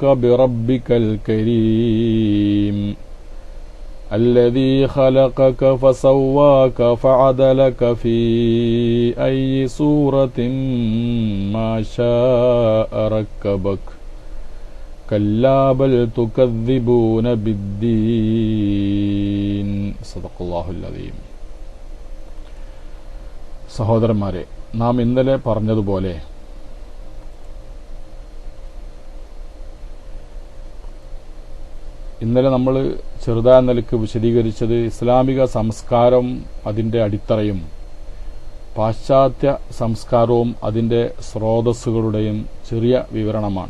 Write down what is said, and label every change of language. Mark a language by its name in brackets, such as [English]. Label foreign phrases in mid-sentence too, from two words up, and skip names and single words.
[Arabic] بربك الكريم الذي خلقك فسواك فعدلك في أي صورة ما شاء ركبك كلا بل تكذبون بالدين صدق الله العظيم. [Malayalam] സഹോദരന്മാരെ, നാം ഇന്നലെ പറഞ്ഞതുപോലെ ഇന്നലെ നമ്മൾ ചെറുതായ നിലയ്ക്ക് വിശദീകരിച്ചത് ഇസ്ലാമിക സംസ്കാരം അതിൻ്റെ അടിത്തറയും പാശ്ചാത്യ സംസ്കാരവും അതിൻ്റെ സ്രോതസ്സുകളുടെയും ചെറിയ വിവരണമാണ്.